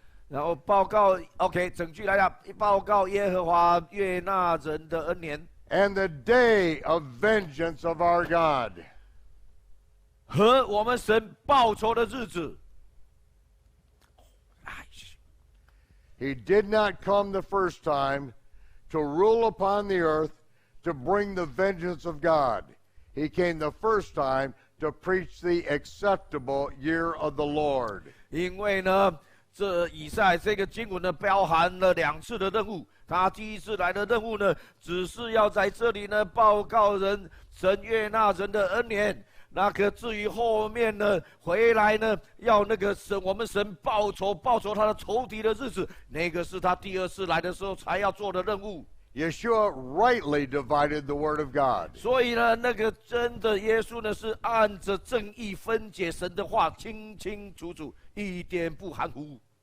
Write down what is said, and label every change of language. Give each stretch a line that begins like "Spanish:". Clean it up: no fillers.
Chinese: 然后报告 ，OK， 整句来讲，报告耶和华悦纳人的恩年。
English: and the day of vengeance of our God.
Chinese: 和我们神报仇的日子。
English: He did not come the first time to rule upon the earth to bring the vengeance of God. He came the first time to preach the acceptable year of the Lord.
Chinese: 因为呢，这以赛这个经文呢，包含了2次的任务。他第一次来的任务呢，只是要在这里呢报告神悦纳人的恩年。那个至于后面呢，回来呢，要那个我们神报仇他的仇敌的日子，那个是他第2次来的时候才要做的任务。
English: Yeshua rightly divided the word of God.
Chinese: 所以呢，那个真的耶稣呢，是按着正义分解神的话，清清楚楚，一点不含糊。